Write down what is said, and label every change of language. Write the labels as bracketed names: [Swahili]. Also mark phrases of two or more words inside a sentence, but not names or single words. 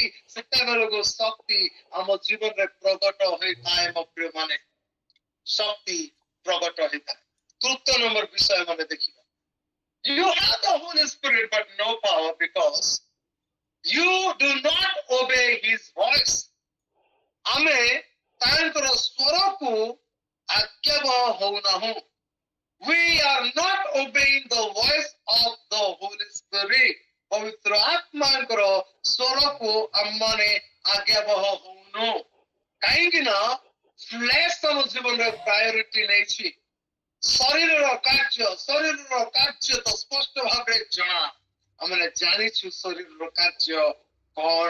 [Odia] ସେତେବେଳକୁ ଶକ୍ତି ଆମ ଜୀବନରେ ପ୍ରକଟ ହୋଇଥାଏ। ମୋ ପ୍ରିୟ ମାନେ, ଶକ୍ତି ପ୍ରକଟ ହୋଇଥାଏ। ତୃତୀୟ ନମ୍ବର ବିଷୟ ମାନେ ଦେଖିବା, [English] you have the Holy Spirit but no power because you do not obey his voice। [Odia] ଆମେ ତାଙ୍କର ସ୍ୱରକୁ ଆଜ୍ଞାବହ ହଉନାହୁଁ। [English] we are not obeying the voice of the Holy Spirit। [Odia] ପବିତ୍ର ଆତ୍ମାଙ୍କର ସ୍ୱରକୁ ଆମମାନେ ଆଜ୍ଞାବହ ହଉନୁ। କାହିଁକି ନା ଫ୍ଲେଶ ଆମ ଜୀବନରେ ପ୍ରାୟୋରିଟି ନେଇଛି। ଶରୀରର କାର୍ଯ୍ୟ ତ ସ୍ପଷ୍ଟ ଭାବରେ ଜଣା। ଆମେ ଜାଣିଛୁ ଶରୀରର କାର୍ଯ୍ୟ କଣ।